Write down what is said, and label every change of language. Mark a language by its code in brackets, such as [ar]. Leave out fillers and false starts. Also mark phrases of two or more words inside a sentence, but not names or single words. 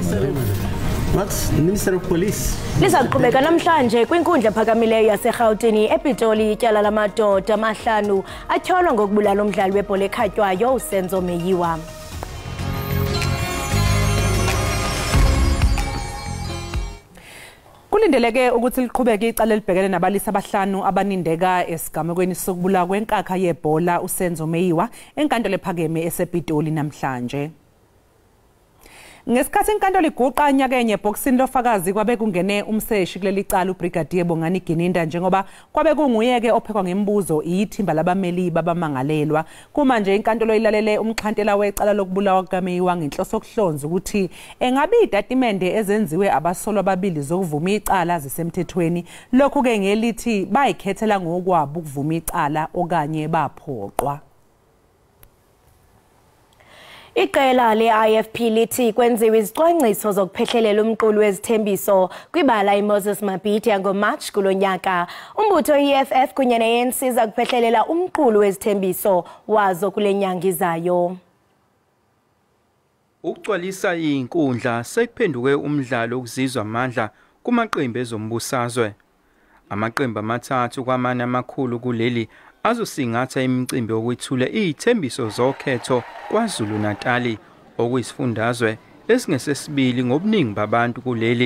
[en] What's the Minister of Police? [xh] Lisaqhubeka namhlanje kwinkundla phakamileyo yaseGauteng ePitoli ityala lamadoda amahlanu atyholwa ngokubulala umdlali webhola ekhatywayo uSenzo Meyiwa. [zu] Kulindeleke ukuthi liqhubeke icala libhekene nabalisa abahlanu abanindeka esigamekweni sokubulawa kwenkakha yebhola uSenzo Meyiwa enkantolo ephakeme esePitoli namhlanje. Ngesikhathi inkantolo iguqa nyakenye boxing lofakazi kwabe kungene umseshi kuleli cala uBrigadier Bongani Gininda njengoba kwabe kunguyeke ophekwa ngembuzo ithimba labameli babamangalelwa. Kumanje inkantolo ilalele umxhantela wecala lokubulawa kaMeyiwa ngenhloso yokuhlonza ukuthi engabe idatimende ezenziwe abasolwa ababili zokuvuma icala zisemthethweni. Lokhu ke ngelithi bayikhethela ngokwabo ukuvuma icala okanye baphoqwa. [xh] Iqela le-IFP lithi kwenziwe izicwangciso zokuphehlelela umqulu wezithembiso kwibala iMoses Mabhidi yangoMarch kulo nyaka. Umbutho EFF kunye ne-ANC zakuphehlelela umqulu wezithembiso wazo kule nyanga izayo. [zu] Ukugcwalisa inkundla sekuphenduke umdlalo wokuzizwa amandla kumaqembu ezombusazwe. Amaqembu amathathu kwamanye amakhulu kuleli azosingatha imicimbi yokwethula izithembiso zokhetho kwaZulu Natali okuyisifundazwe esingesesibili ngobuningi babantu kuleli.